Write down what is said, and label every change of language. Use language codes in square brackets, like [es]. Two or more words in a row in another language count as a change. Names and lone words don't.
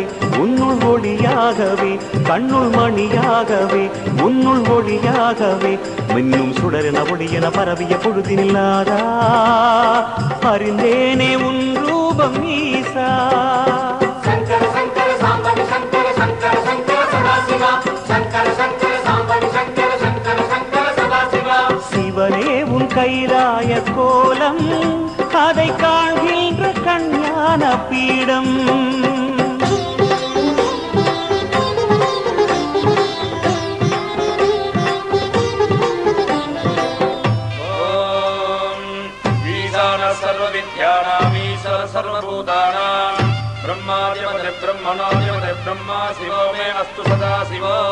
[ta] உன்னுள் ஒளியாகவே கண்ணுள் மணியாகவே உன்னுள் ஒளியாகவே மின்னும் சுடரென ஒளியென பரவிய பொழுதினில்லாதா அறிந்தேனே உன் ரூபம் ஈசா சங்கர சங்கர சாம்பவி சங்கர சங்கர சங்கர சதாசிவா சங்கர சங்கர சாம்பவி சங்கர சங்கர சங்கர சதாசிவா சிவனே உன் கைலாய கோலம் அதை காண்கின்ற கஞான பீடம் [sa] सर्वविद्यानामीश्वर सर्वभूतानां ब्रह्मादिपते ब्रह्मणोदिपते ब्रह्मा शिवो मे अस्तु सदा शिवो